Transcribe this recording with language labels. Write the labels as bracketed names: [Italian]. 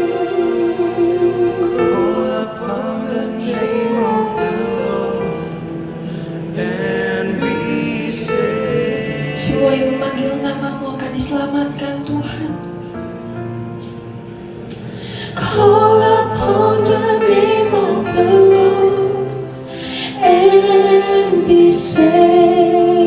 [English] Call upon the name of the Lord and be saved. [Indonesian] Semua yang memanggil namamu akan diselamatkan Tuhan. [English] Call upon the name of the Lord and be saved.